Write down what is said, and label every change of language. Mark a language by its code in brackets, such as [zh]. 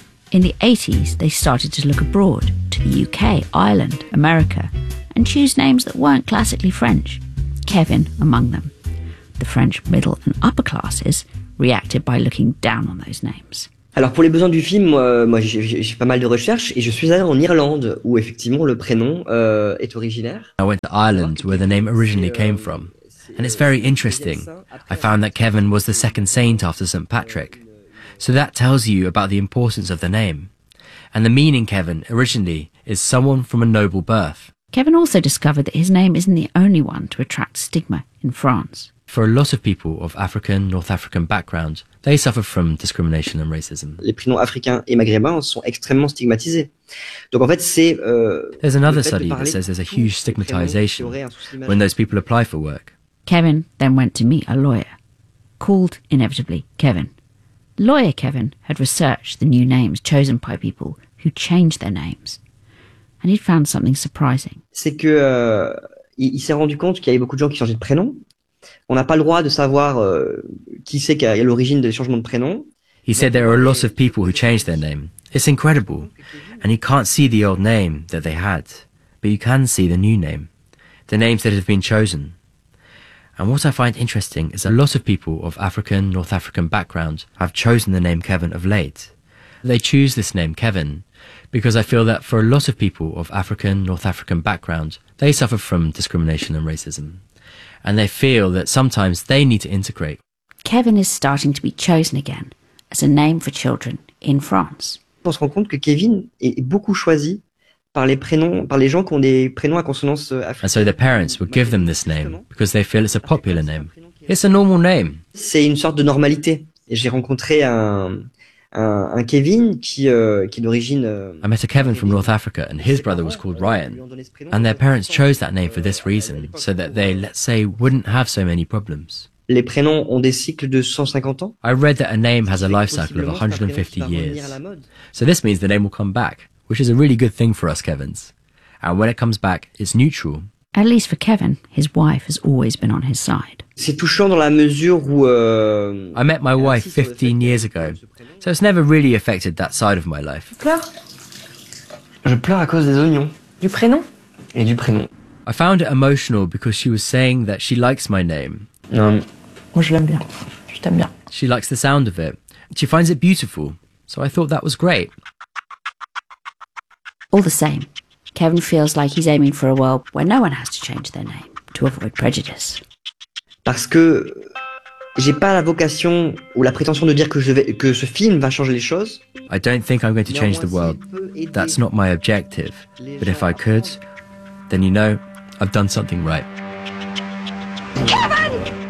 [en] In the 80s, they started to look abroad, to the UK, Ireland, America, and choose names that weren't classically French, Kevin among them. The French middle and upper classes reacted by looking down on those names. [fr] Alors pour les besoins du film, moi j'ai pas mal de recherches et je suis allé en Irlande où effectivement le prénom est originaire. [en] I went to Ireland where the name originally came from. And it's very interesting. I found that Kevin was the second saint after St. Patrick. So that tells you about the importance of the name. And the meaning Kevin originally is someone from a noble birth. Kevin also discovered that his name isn't the only one to attract stigma in France. For a lot of people of African, North African background, they suffer from discrimination and racism. [fr] Les prénoms africains et maghrébins sont extrêmement stigmatisés. Donc en fait, c'est [en] There's another study that says there's a huge stigmatization when those people apply for work. Kevin then went to meet a lawyer, called inevitably Kevin. Lawyer Kevin had researched the new names chosen by people who change their names. And he'd found something surprising. [fr] C'est que il s'est rendu compte qu'il y avait beaucoup de gens qui changeaient de prénom. On n'a pas le droit de savoir qui c'est qui a l'origine des changements de prénom. [en] He said there are a lot of people who change their name. It's incredible. And you can't see the old name that they had, but you can see the new name, the names that have been chosen. And what I find interesting is a lot of people of African, North African background have chosen the name Kevin of late. They choose this name Kevin because I feel that for a lot of people of African, North African background, they suffer from discrimination and racism. And they feel that sometimes they need to integrate. Kevin is starting to be chosen again as a name for children in France. [fr] On se rend compte que Kevin est beaucoup choisi par les prénoms, par les gens qui ont des prénoms à consonance africaine. [en] And so the parents would give them this name because they feel it's a popular name. It's a normal name. [fr] C'est une sorte de normalité. Et j'ai rencontré un Kevin qui est d'origine [en] I met a Kevin from North Africa and his brother was called Ryan and their parents chose that name for this reason so that they, let's say, wouldn't have so many problems. [fr] Les prénoms ont des cycles de 150 ans. [en] I read that a name has a life cycle of 150 years. So this means the name will come back, which is a really good thing for us Kevins. And when it comes back, it's neutral. At least for Kevin, his wife has always been on his side. [fr] C'est touchant dans la mesure où [en] I met my wife 15 years ago, so it's never really affected that side of my life. [fr] Je pleure à cause des oignons. Du prénom? Et du prénom. [en] I found it emotional because she was saying that she likes my name. [fr] Moi je l'aime bien. Je t'aime bien. [en] She likes the sound of it. She finds it beautiful. So I thought that was great. All the same, Kevin feels like he's aiming for a world where no one has to change their name to avoid prejudice. [fr] Parce que j'ai pas la vocation ou la prétention de dire que ce film va changer les choses. [en] I don't think I'm going to change the world. That's not my objective. But if I could, then you know, I've done something right. Kevin!